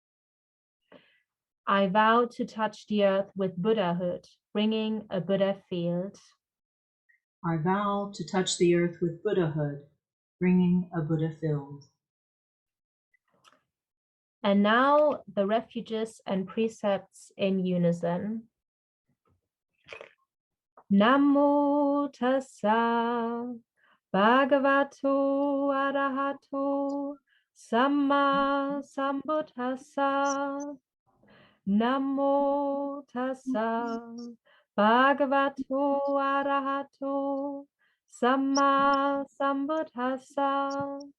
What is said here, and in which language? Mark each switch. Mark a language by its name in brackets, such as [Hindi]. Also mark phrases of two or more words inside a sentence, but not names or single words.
[English] I vow to touch the earth with Buddhahood, bringing a Buddha field. I vow to touch the earth with Buddhahood, bringing a Buddha field. And now the refuges and precepts in unison. [Pali] Namo tassa bhagavato arahato samma sambuddhassa. Namo tassa bhagavato arahato samma sambuddhassa.